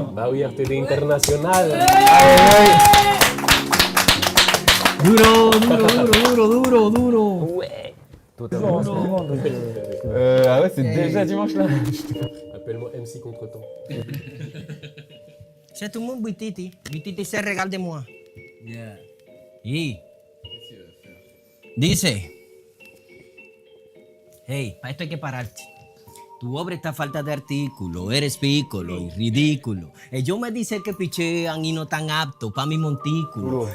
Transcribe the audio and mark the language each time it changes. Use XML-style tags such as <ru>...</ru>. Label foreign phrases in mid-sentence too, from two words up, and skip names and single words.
<fr>Bah oui, RTD International. Duro. Ouais. Totalement. Ah ouais, c'est déjà dimanche là. Appelle-moi MC Contretemps. C'est tout le monde, Bititi. Bititi se regale de moi. Yeah.</fr> <es>Y dice, hey, para esto hay que pararte. Tu obra está falta de artículo, eres pícolo y ridículo. Ellos me dicen que pichean y no tan apto pa' mi montículo.</es>